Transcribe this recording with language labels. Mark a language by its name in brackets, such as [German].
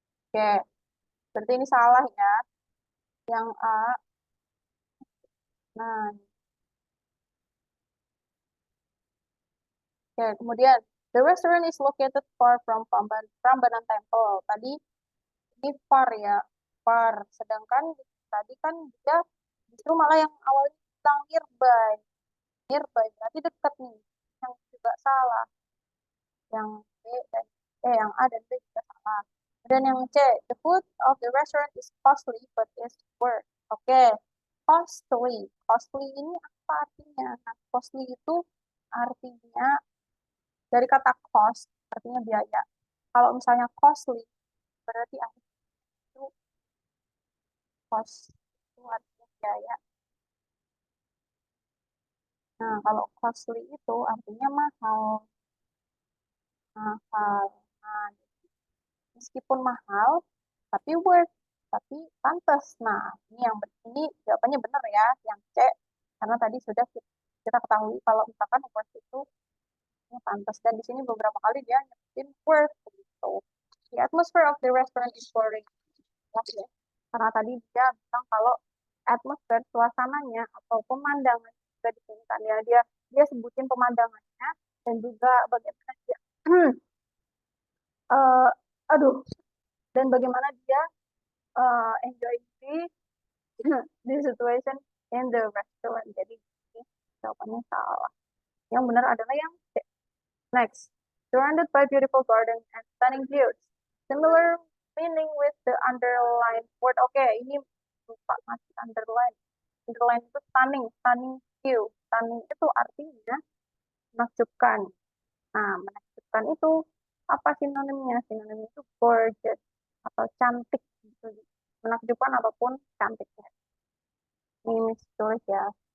[Indonesian] Oke, berarti ini salah ya. Yang A. Nah, oke, kemudian [English] the restaurant is located far from Prambanan Temple. [Indonesian] Tadi ini far ya, far. Sedangkan tadi kan dia justru malah yang awalnya bilang nearby. Nearby berarti dekat nih. Yang juga salah. Yang B dan yang A dan B juga salah. Dan yang C, [English] the food of the restaurant is costly but is worth. [Indonesian] Oke, costly. Costly ini apa artinya? Nah, costly itu artinya dari kata cost, artinya biaya. Kalau misalnya costly, berarti artinya itu cost, itu artinya biaya. Nah, kalau costly itu artinya mahal. Mahal. Nah, meskipun mahal, tapi worth, tapi pantas. Nah, ini jawabannya benar ya, yang C, karena tadi sudah kita ketahui kalau misalkan worth itu ini pantas. Dan di sini beberapa kali dia nyebutin worth gitu. [English] The atmosphere of the restaurant is boring. [Indonesian] Ya. Karena tadi dia bilang kalau atmosfer, suasananya atau pemandangan juga di sini kan ya, dia sebutin pemandangannya dan juga bagaimana dia eh, aduh, dan bagaimana dia [English] enjoy the situation in the restaurant. [Indonesian] Jadi ini jawabannya salah. Yang benar adalah yang C. [English] Next, surrounded by beautiful gardens and stunning views. Similar meaning with the underlined word. [Indonesian] Oke, ini lupa masih underline. Underline itu stunning, stunning view. Stunning itu artinya menakjubkan. Nah, menakjubkan itu apa sinonimnya? Sinonimnya itu gorgeous atau cantik. Gitu. Menakjubkan apapun cantiknya. Ini tulis ya.